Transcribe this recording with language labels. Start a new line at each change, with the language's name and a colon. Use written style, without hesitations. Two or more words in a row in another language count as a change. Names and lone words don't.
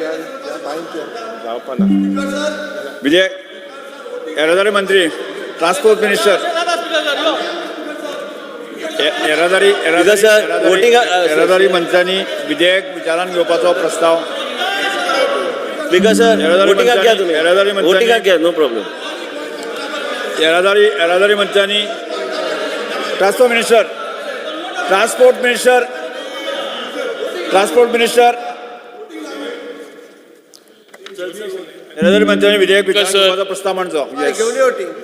Konkani: विधेयक येरादारी मंत्री.
English: transport minister.
Konkani: येरादारी मंत्र्यांनी विधेयक विचारान घेवपाचो प्रस्ताव.
English: Speaker sir, voting
Marathi: घ्या तुम्ही. Voting घ्या,
English: no problem.
Konkani: येरादारी मंत्र्यांनी.
English: transport minister. transport minister.
Konkani: येरादारी मंत्र्यांनी विधेयक विचारान घेवपाचो प्रस्ताव मांडचो.